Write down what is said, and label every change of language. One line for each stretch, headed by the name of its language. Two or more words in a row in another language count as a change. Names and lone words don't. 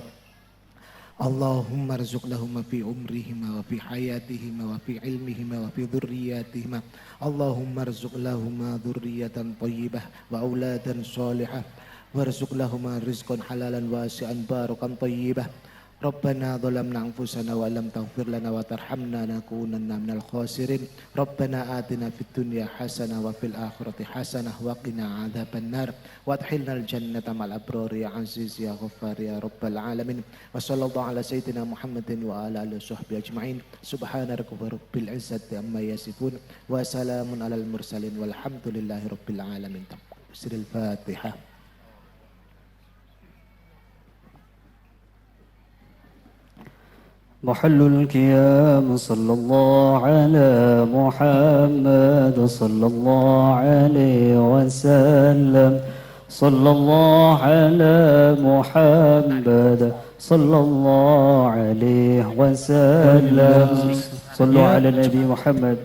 Arabic: اللهم ارزق لهم في عمرهما وفي حياتهما وفي علمهما وفي ذريتهما. اللهم ارزق لهم ذرية طيبة وأولادا صالحة وارزق لهم رزقا حلالا واسعا بركة طيبة. ربنا ظلمنا أنفسنا ولم تغفر لنا وترحمنا لنكونن من الخاسرين. ربنا آتنا في الدنيا حسنة وفي الآخرة حسنة وقنا عذاب النار وأدخلنا الجنة مع الأبرار يا عزيز يا غفار يا رب العالمين. وصلى الله على سيدنا محمد وعلى آله وصحبه أجمعين. سبحان ربك رب العزة عما يصفون وسلام على المرسلين والحمد لله رب العالمين. سر الفاتحة. محل القيام صلى الله على محمد صلى الله عليه وسلم صلى الله على محمد صلى الله عليه وسلم صلوا على النبي محمد.